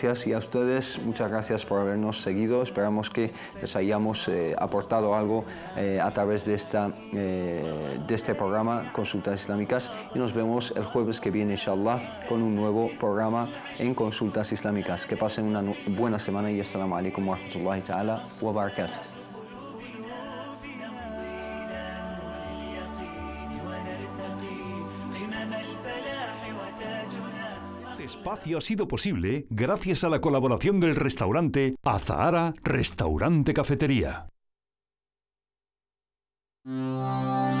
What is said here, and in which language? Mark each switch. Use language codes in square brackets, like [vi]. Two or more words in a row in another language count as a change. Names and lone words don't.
[es] Y a ustedes, muchas gracias por habernos seguido. Esperamos que les hayamos aportado algo a través de este programa, Consultas Islámicas, y nos vemos el jueves que viene, inshallah, con un nuevo programa en Consultas Islámicas. Que pasen una buena semana y [ar] السلام عليكم ورحمة الله تعالى وبركاته. [es] Este espacio ha sido posible gracias a la colaboración del restaurante Azahara Restaurante Cafetería.